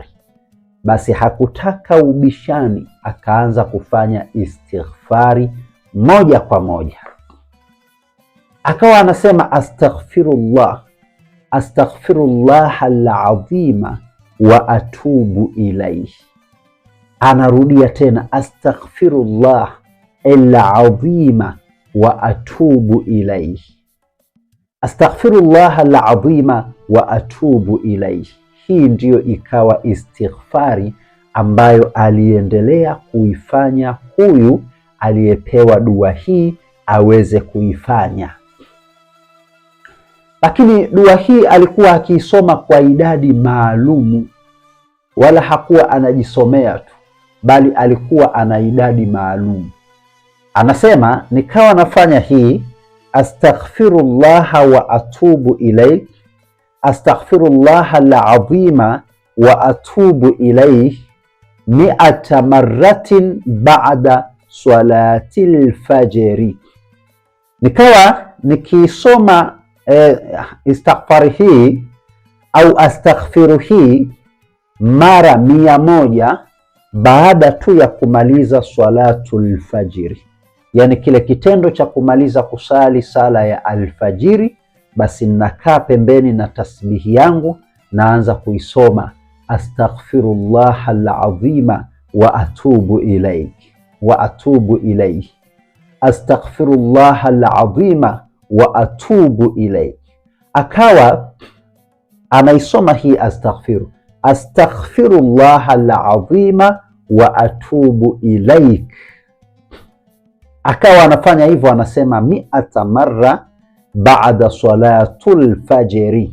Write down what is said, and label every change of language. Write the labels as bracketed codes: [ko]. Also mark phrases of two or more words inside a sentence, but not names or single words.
[sw] Basi hakutaka ubishani, akaanza kufanya istighfari moja kwa moja, akawa anasema [ar] أستغفر الله العظيم وأتوب إليه. [sw] Anarudia tena [ar] أستغفر الله العظيم وأتوب إليه، أستغفر الله العظيم وأتوب إليه. [sw] Hii ndiyo ikawa istighfari ambayo aliendelea kuifanya huyu aliyepewa dua hii aweze kuifanya. Lakini dua hii alikuwa akiisoma kwa idadi maalumu, wala hakuwa anajisomea tu, bali alikuwa ana idadi maalum. Anasema nikawa nafanya hii [ar] أستغفر الله وأتوب إليه، أستغفر الله العظيم وأتوب إليه 100 مرة بعد صلاة الفجر. [sw] Nikawa nikisoma istighfari hii au astaghfiru hii mara 100 baada tu ya kumaliza [ar] صلاة الفجر, [sw] yani kile kitendo cha kumaliza kusali sala ya alfajiri. Basi ninakaa pembeni na tasbihi yangu, naanza kuisoma [ar] أستغفر الله العظيم وأتوب إليه وأتوب إليه، أستغفر الله العظيم وأتوب إليه. [sw] Akawa anaisoma hii [ar] أستغفر الله العظيم وأتوب إليك. [sw] Akawa anafanya hivyo, anasema 100 marra baada [ar] صلاة الفجر.